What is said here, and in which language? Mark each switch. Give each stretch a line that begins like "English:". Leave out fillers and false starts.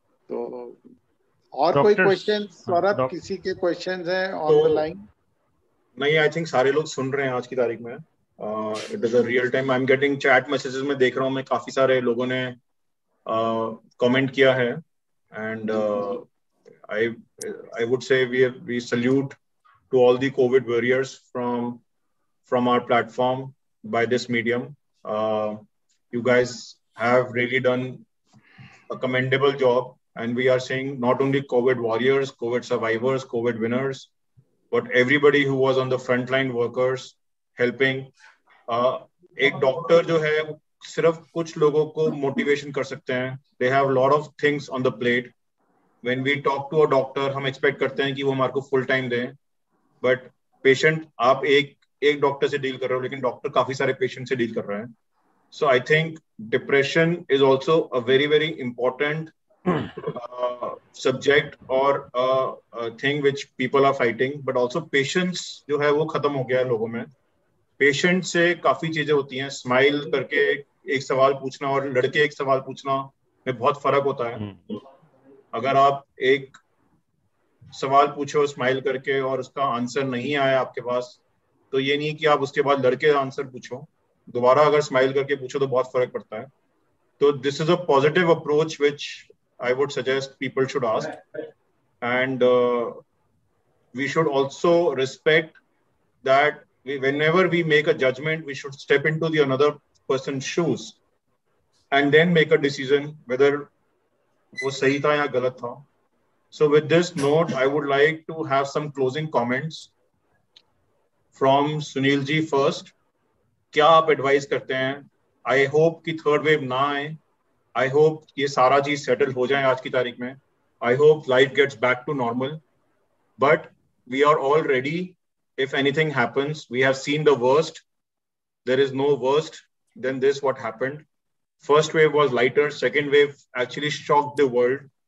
Hindi: तो और कोई क्वेश्चन सौरभ, किसी के क्वेश्चंस हैं
English: On the line?
Hindi: नहीं, आई थिंक सारे लोग सुन रहे हैं आज की तारीख में।
English: it is a real time, I am getting chat messages
Hindi: में देख रहा हूँ मैं, काफी सारे लोगों ने कमेंट किया है।
English: And I would say we salute to all the COVID warriors from our platform by this medium. You guys have really done a commendable job, and we are seeing not only COVID warriors, COVID survivors, COVID winners, but everybody who was on the frontline workers helping.
Hindi: एक doctor जो है सिर्फ कुछ लोगों को motivation कर सकते हैं.
English: They have a lot of things on the plate. When we talk to a doctor,
Hindi: हम expect करते हैं कि वो हमारे को full time दें. बट पेशेंट, आप एक डॉक्टर से डील कर रहे हो, लेकिन डॉक्टर काफी सारे पेशेंट से डील कर रहे हैं.
English: So I think depression is also a very very important subject और thing which people are fighting.
Hindi: But also patience जो है वो खत्म हो गया है लोगों में. पेशेंट से काफी चीजें होती हैं. स्माइल करके एक सवाल पूछना और लड़के एक सवाल पूछना में बहुत फर्क होता है. अगर आप एक सवाल पूछो स्माइल करके और उसका आंसर नहीं आया आपके पास, तो ये नहीं कि आप उसके बाद लड़के आंसर पूछो. दोबारा अगर स्माइल करके पूछो तो बहुत फर्क पड़ता है. तो
English: This is a positive approach which I would suggest people should ask. And we should also respect that whenever we make a judgment, we should step into the another person's shoes and then make a decision whether
Hindi: वो सही था या गलत था.
English: So with this note, I would like to have some closing comments from Sunil ji first.
Hindi: क्या आप advice करते हैं?
English: I hope
Hindi: कि थर्ड वेव ना आए. I hope ये सारा चीज सेटल हो जाए आज की तारीख में.
English: I hope life gets back to normal. But we are all ready if anything happens. We have seen the worst. There is no worst than this what happened. First wave was lighter. Second wave actually shocked the world.